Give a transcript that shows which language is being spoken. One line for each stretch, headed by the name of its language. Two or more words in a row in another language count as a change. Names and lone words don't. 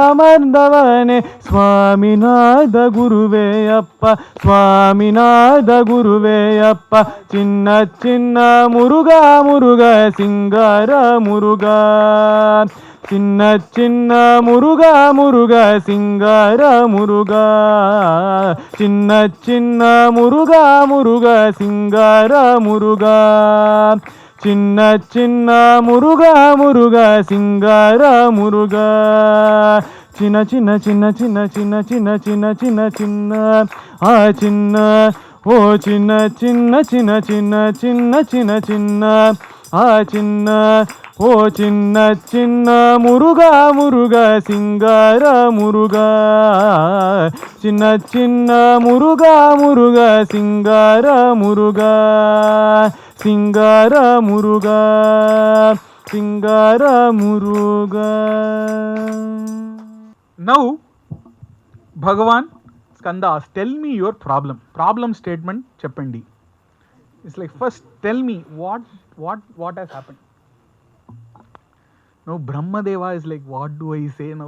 Tamil: அமர்ந்தவனே சுவாமிநாத குருவே அப்பா சுவாமிநாத குருவே அப்பா சின்ன சின்ன முருகா முருகா சிங்கார முருகா சின்ன சின்ன முருகா முருகா சிங்கார முருகா சின்ன சின்ன முருகா முருகா சிங்கார முருகா சின்ன சின்ன முருகா முருகா சிங்கார முருகா சின்ன சின்ன சின்ன சின்ன சின்ன சின்ன சின்ன சின்ன சின்ன ஆ சின்ன ஓ சின்ன சின்ன சின்ன சின்ன சின்ன சின்ன சின்ன ஆ சின்ன ஓ சின்ன சின்ன முருகா முருகா சிங்கார முருகா சின்ன சின்ன முருகா முருகா சிங்கார முருகா சிங்கார முருகா சிங்கார முருகா.
English: Now, Bhagavan Skanda asks, tell me your problem. Problem statement cheppandi. It's like, first tell me what has happened. Now Brahmadeva is like, what do I say now?